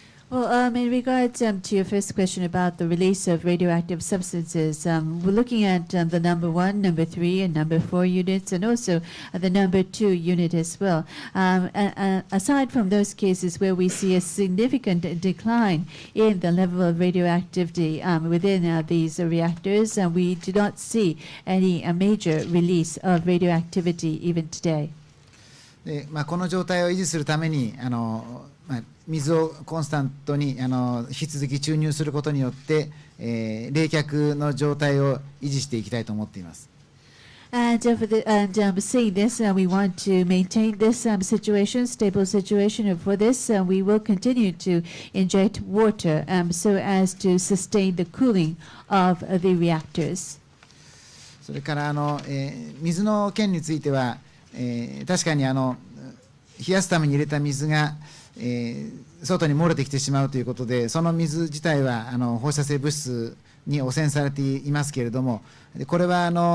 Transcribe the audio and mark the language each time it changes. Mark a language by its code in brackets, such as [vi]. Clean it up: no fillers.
[en] Well, in regards to your first question about the release of radioactive substances, we're looking at the number 1, number 3, and number 4 units, and also the number 2 unit as well. Aside from those cases where we see a significant decline in the level of radioactivity within these reactors, we do not see any major release of radioactivity even today. [ja] でこの状態を維持するために水をコンスタントに引き続き注入することによって、冷却の状態を維持していきたいと思っています。 [en] And saying this, we want to maintain this situation, stable situation. And for this, we will continue to inject water so as to sustain the cooling of the reactors. [ja] それから水の件については、確かに冷やすために入れた水が外に漏れてきてしまうということで、その水自体は放射性物質に汚染されていますけれども、これは